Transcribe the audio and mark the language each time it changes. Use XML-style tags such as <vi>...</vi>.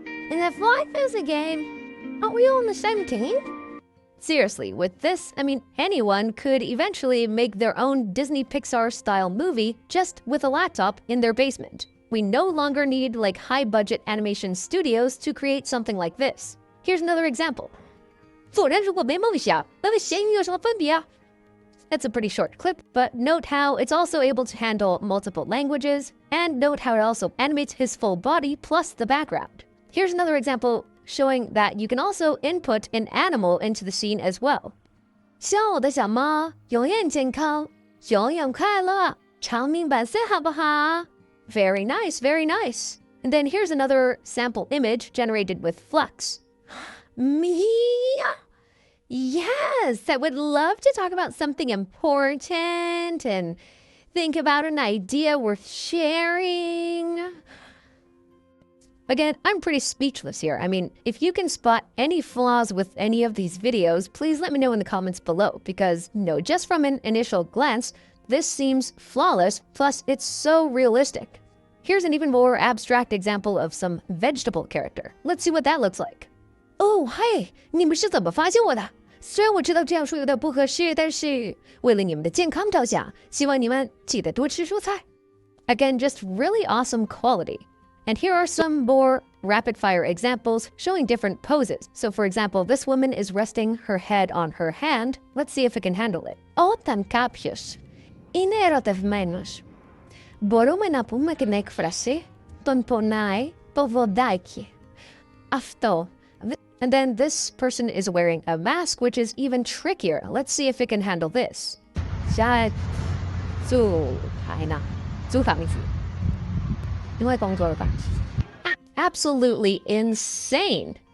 <en>And if life is a game, aren't we all on the same team? Seriously, with this, I mean, anyone could eventually make their own Disney Pixar-style movie just with a laptop in their basement. We no longer need like high-budget animation studios to create something like this. Here's another example.</en> <zh>做人如果没梦想，那和咸鱼有什么分别啊?</zh> <en>That's a pretty short clip, but note how it's also able to handle multiple languages, and note how it also animates his full body plus the background. Here's another example showing that you can also input an animal into the scene as well.</en> <zh>像我的小猫，永远健康，永远快乐，长命百岁，好不好?</zh> <en>Very nice, very nice. And then here's another sample image generated with Flux. Me? Yes, I would love to talk about something important and think about an idea worth sharing. Again, I'm pretty speechless here. I mean, if you can spot any flaws with any of these videos, please let me know in the comments below because, just from an initial glance, this seems flawless, plus it's so realistic. Here's an even more abstract example of some vegetable character. Let's see what that looks like. Oh, hey,</en> <zh>你们是怎么发现我的？虽然我知道这样说有点不合适，但是为了你们的健康着想，希望你们记得多吃蔬菜。</zh> <en>Again, just really awesome quality. And here are some more rapid-fire examples showing different poses. So for example, this woman is resting her head on her hand. Let's see if it can handle it.</en> <el>Όταν κάποιος είναι ερωτευμένος, μπορούμε να πούμε την έκφραση «τον πονάει το βοδάκι». Αυτό.</el> <en>And then this person is wearing a mask, which is even trickier. Let's see if it can handle this.</en> <zh>下租台呢？租房子。因为工作的关系。</zh> <en>Absolutely insane.</en>